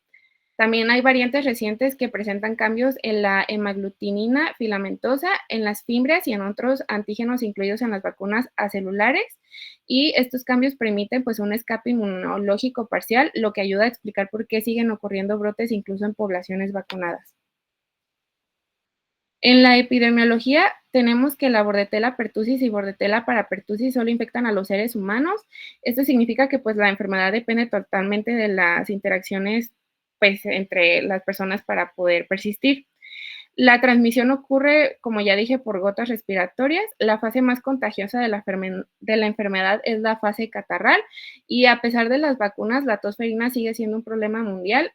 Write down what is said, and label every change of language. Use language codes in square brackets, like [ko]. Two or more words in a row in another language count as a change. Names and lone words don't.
[es] También hay variantes recientes que presentan cambios en la hemaglutinina filamentosa, en las fimbrias y en otros antígenos incluidos en las vacunas acelulares. Y estos cambios permiten pues un escape inmunológico parcial, lo que ayuda a explicar por qué siguen ocurriendo brotes incluso en poblaciones vacunadas. En la epidemiología tenemos que la Bordetella pertussis y Bordetella parapertussis solo infectan a los seres humanos. Esto significa que pues la enfermedad depende totalmente de las interacciones pues entre las personas para poder persistir. La transmisión ocurre, como ya dije, por gotas respiratorias. La fase más contagiosa de la enfermedad es la fase catarral, y a pesar de las vacunas, la tos ferina sigue siendo un problema mundial.